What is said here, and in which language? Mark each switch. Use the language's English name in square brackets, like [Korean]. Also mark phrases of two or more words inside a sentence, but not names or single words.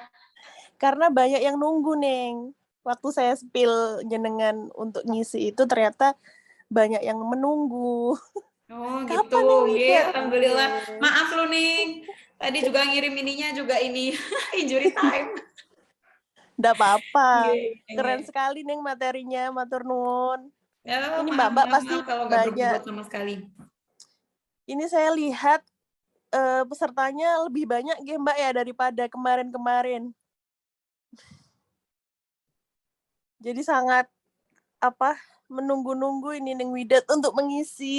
[Indonesian] Karena banyak yang nunggu, Neng. Waktu saya spill jenengan untuk ngisi itu ternyata banyak yang menunggu. Oh Kapan gitu, Neng Nggih, Widat? alhamdulillah. Maaf lu Ning, tadi juga ngirim ininya juga ini injury time. Nggak apa-apa. Nggih, Keren nggih. sekali Neng materinya, [Javanese] matur nuwun. [Indonesian] Ya, Ini maaf, Mbak-mbak maaf, pasti maaf kalau nggak banyak. berbobot sama sekali. Ini saya lihat pesertanya lebih banyak ya Mbak ya daripada kemarin-kemarin. Jadi sangat menunggu-nunggu ini Neng Widat untuk mengisi.